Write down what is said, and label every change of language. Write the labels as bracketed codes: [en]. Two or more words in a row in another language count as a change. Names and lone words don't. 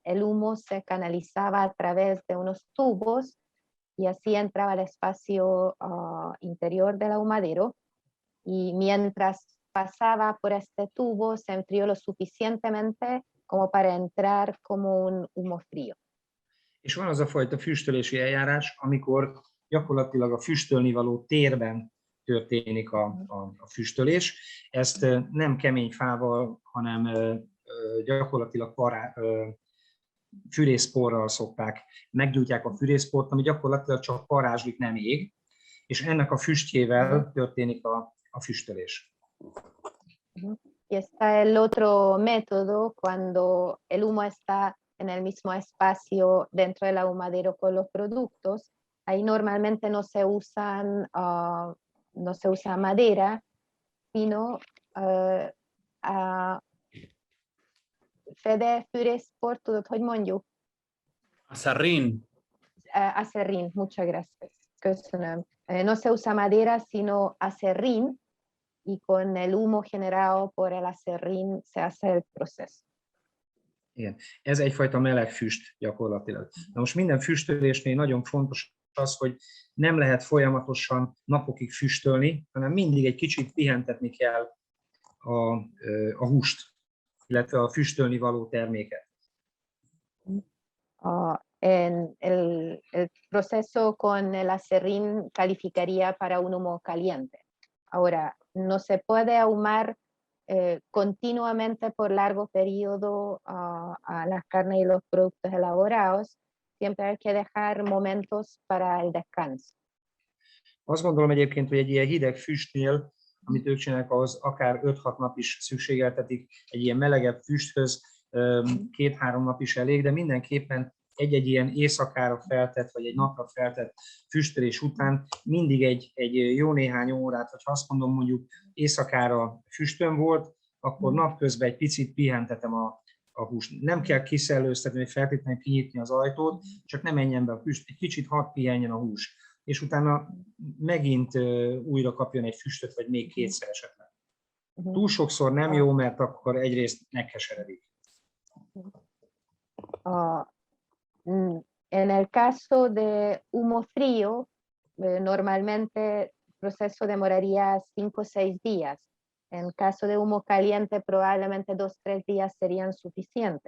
[es] El humo se canalizaba a través de unos tubos y así entraba al espacio interior del ahumадero, y mientras pasaba por este tubo se enfrió lo suficientemente como para entrar como un humo frío. [hu] És van az a fajta füstölési eljárás, amikor gyakorlatilag a füstölni való térben történik a füstölés. Ezt nem kemény fával, hanem gyakorlatilag fűrészporral szokták. Meggyújtják a fűrészport, ami gyakorlatilag csak parázslik, nem ég, és ennek a füstjével történik a füstölés. [es] Y está el otro método cuando el humo está en el mismo espacio dentro del ahumadero con los productos. Ahí normalmente no se usa madera, sino Fede [hu] fűrészport, tudod, hogy mondjuk? [es] Aserrín. Aserrín, muchas gracias. Köszönöm. No se usa madera, sino aserrín, y con el humo generado por el aserrín se hace el proceso. [hu] Igen, ez egyfajta meleg füst gyakorlatilag. Na most minden füstölésnél nagyon fontos az, hogy nem lehet folyamatosan napokig füstölni, hanem mindig egy kicsit pihentetni kell a húst, illetve a füstölni való terméket. [es] El proceso con el aserrín calificaría para un humo caliente. Ahora, no se puede ahumar continuamente por largo periodo a las carnes y los productos elaborados, siempre hay que dejar momentos para el descanso. [hu] Azt gondolom egyébként, hogy egy ilyen hideg füstnél, amit ők csinálnak, az akár 5-6 nap is szükségeltetik, egy ilyen melegebb füsthöz 2-3 nap is elég, de mindenképpen egy-egy ilyen éjszakára feltett, vagy egy napra feltett füstölés után mindig egy jó néhány órát, vagy ha azt mondom, mondjuk éjszakára füstön volt, akkor napközben egy picit pihentetem a húst. Nem kell kiszellőztetni, vagy feltétlenül kinyitni az ajtót, csak ne menjen be a füst, egy kicsit hadd pihenjen a hús. És utána megint újra kapjon egy füstöt, vagy még kétszer esetleg. Túl sokszor nem jó, mert akkor egyrészt megkeseredik. [es] En el caso de humo frío, normalmente el proceso demoraría 5 o 6 días. En caso de humo caliente, probablemente 2 o 3 días serían suficientes.